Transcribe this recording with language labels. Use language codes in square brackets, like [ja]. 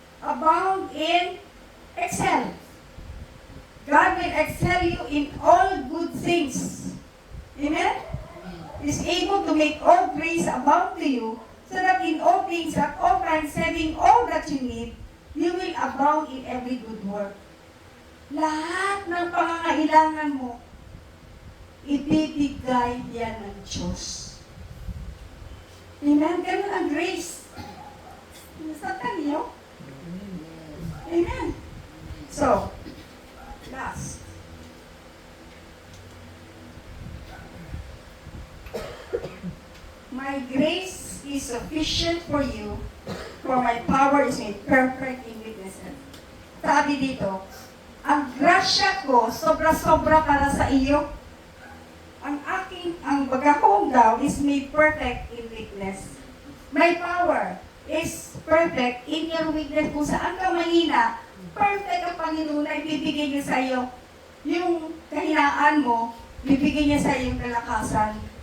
[en] Abound in excel. God will excel you in all good things. Amen? Is able to make all grace abound to you, so that in all things, at all times, having all that you need, you will abound in every good work. [tl] Lahat ng pangangailangan mo, ibibigay yan ng Diyos. Amen? Ganun ang grace. Nasatan niyo? Amen. [en] So, last. My grace is sufficient for you, for my power is made perfect in weaknesses. [tl] Sabi dito, ang grasya ko, sobra-sobra para sa iyo. [en] Ang bagakong daw is made perfect in weakness. My power is perfect in your weakness. [tl] Kung saan ka mahina, perfect ang Panginoon na ibibigay niya sa iyo. Yung kahinaan mo, ibibigay niya sa iyo yung kalakasan.